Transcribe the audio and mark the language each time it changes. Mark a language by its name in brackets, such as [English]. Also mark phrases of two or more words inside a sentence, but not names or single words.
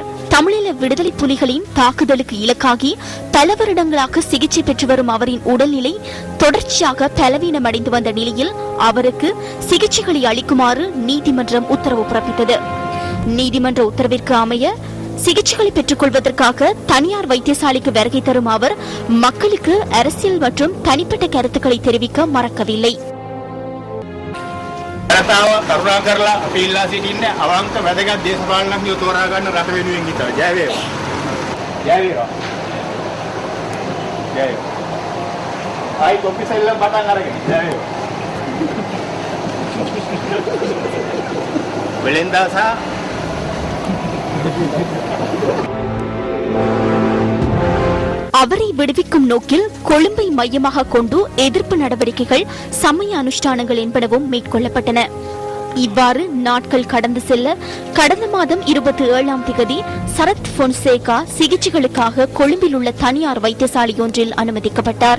[Tamil] தமிழீழ விடுதலை புலிகளின் தாக்குதலுக்கு இலக்காகி பல வருடங்களாக சிகிச்சை பெற்று வரும் அவரின் உடல்நிலை தொடர்ச்சியாக பலவீனமடைந்து வந்த நிலையில் அவருக்கு சிகிச்சைகளை அளிக்குமாறு நீதிமன்றம் உத்தரவு பிறப்பித்தது. நீதிமன்ற உத்தரவிற்கு அமைய சிகிச்சைகளை பெற்றுக் கொள்வதற்காக தனியார் வைத்தியசாலைக்கு வருகை தரும் அவர் மக்களுக்கு அரசியல் மற்றும் தனிப்பட்ட கருத்துக்களை தெரிவிக்க மறக்கவில்லை. [Sinhala] කරුණාකරලා අපි ඉල්ලා සිටින්නේ අවංක වැදගත් දේශපාලනඥයෝ තෝරා ගන්න රට වෙනුවෙන් හිතලා ජය වේවා. ජය වේවා. ජය වේවා. ආයි කොපි සෙල්ලම් පටන් අරගෙන ජය වේවා. වෙලෙන්දාසා [Tamil] அவரை விடுவிக்கும் நோக்கில் கொழும்பை மையமாக கொண்டு எதிர்ப்பு நடவடிக்கைகள், சமய அனுஷ்டானங்கள் என்பனவும் மேற்கொள்ளப்பட்டன. இவ்வாறு நாட்கள் கடந்து செல்ல கடந்த மாதம் 27ஆம் தேதி சரத் பொன்சேகா சிகிச்சைகளுக்காக கொழும்பில் உள்ள தனியார் வைத்தியசாலை ஒன்றில் அனுமதிக்கப்பட்டார்.